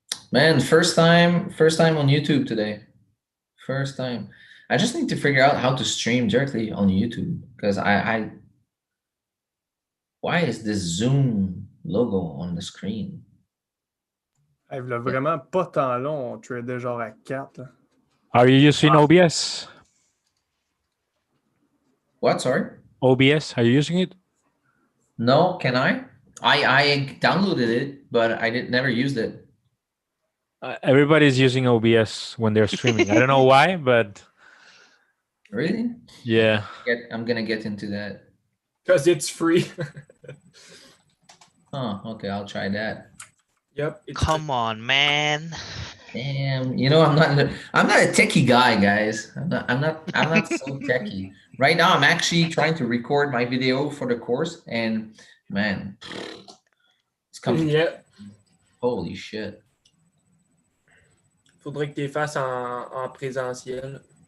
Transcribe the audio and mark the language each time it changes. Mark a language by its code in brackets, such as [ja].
[en] Man, first time on YouTube today. First time. I just need to figure out how to stream directly on YouTube because why is this Zoom logo on the screen? [fr] Hey, v'là vraiment pas tant long, on tradait genre à 4. Là. [en] Are you using OBS? What, sorry? OBS, are you using it? No, can I? I downloaded it, but I never used it. Everybody's using OBS when they're streaming. I don't know why, but Really? yeah. I'm gonna get into that. Because it's free. Oh, okay, I'll try that. Yep. Come on, man. Damn, you know I'm not a techie guy, guys. I'm not so techie. Right now, I'm actually trying to record my video for the course, and man, it's coming. Yeah. Holy shit. [fr] Faudrait que tu les fasses en présentiel.